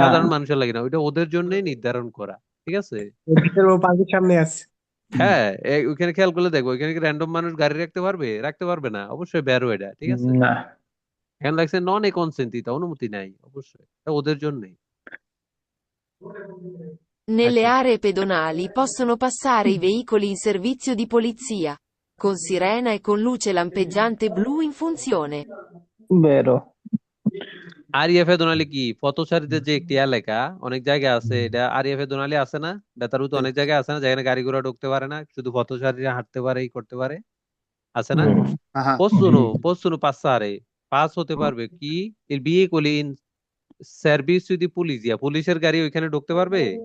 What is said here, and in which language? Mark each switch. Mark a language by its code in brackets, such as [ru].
[bn] সাধারণ মানুষের লাগে না, ওইটা ওদের জন্যই নির্ধারণ করা, ঠিক আছে। পার্কের সামনে আছে হ্যাঁ, ওইখানে খেয়াল করলে দেখবো, ওইখানে কি র্যান্ডম মানুষ গাড়ি রাখতে পারবে না, অবশ্যই বেরো এটা, ঠিক আছে। না। এখানে লাগছে নন এ কনসেন্টিটা, অনুমতি নাই, অবশ্যই এটা ওদের জন্যই। [it] Nelle [bn] আচ্ছা, [it] aree pedonali possono passare i veicoli in servizio di polizia, con sirena e con luce lampeggiante blu in funzione. Vero. [bn] Area ফেদোনালি কি পথচারীদের যে একটি এলাকা, অনেক জায়গা আছে, এটা আরিয়া ফেদোনালি আছে না, বেতারুতে [it] sì [bn] অনেক জায়গা আছে না, যেখানে গাড়ি ঘোড়া ঢুকতে পারে না, শুধু পথচারীরা হাঁটতে পারে, ই করতে পারে, আছে না? ah [it] possono passare, [bn] পাস হতে পারবে কি [it] il veicoli in servizio di polizia, [bn] পুলিশের গাড়ি ওইখানে ঢুকতে পারবে,